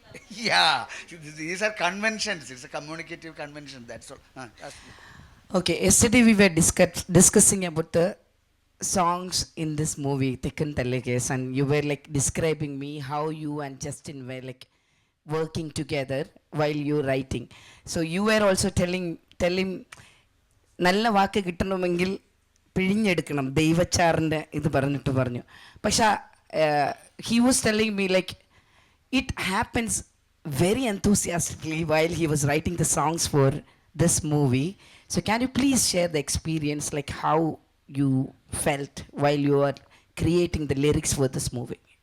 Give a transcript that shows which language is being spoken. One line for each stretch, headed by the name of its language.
English: Yeah, these are conventions. It's a communicative convention. That's all. Okay, yesterday we were discussing about the songs in this movie, Tekkan Thalekes, and you were like describing me how you and Justin were like working together while you writing. So you were also telling
Malayalam: നല്ല വാക്ക് കിട്ടണമെങ്കിൽ പിഴിഞ്ഞെടുക്കണം, ദൈവച്ചാറിൻ്റെ ഇത് പറഞ്ഞിട്ട് പറഞ്ഞു. പക്ഷേ
English: he was telling me like it happens very enthusiastically while he was writing the songs for this movie. So can you please share the experience, like how you felt while you were creating the lyrics for this movie?